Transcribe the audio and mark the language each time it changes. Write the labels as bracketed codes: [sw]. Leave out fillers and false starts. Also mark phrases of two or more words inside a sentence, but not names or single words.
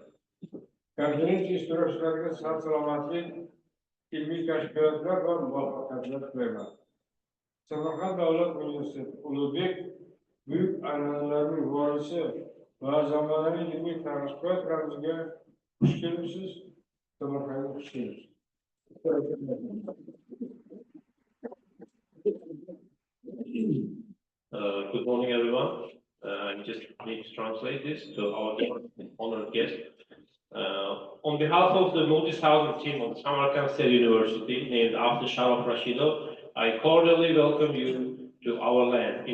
[uz] Konferensiya ishtirokchilariga sog' salomatlik, ilmiy kashfiyotlar va muvaffaqiyatlar tilayman. Samarqand davlat universiteti Ulug'bek büyük an'analarning vorisi va zamonaviy ilmiy taraqqiyot ramziga xush kelibsiz. Samarqandga xush kelibsiz. [en] Good morning, everyone. I just need to translate this to our honored guest. On behalf of the multi-thousand team of Samarkand State University, named after Sharaf Rashidov, I cordially welcome you to our land.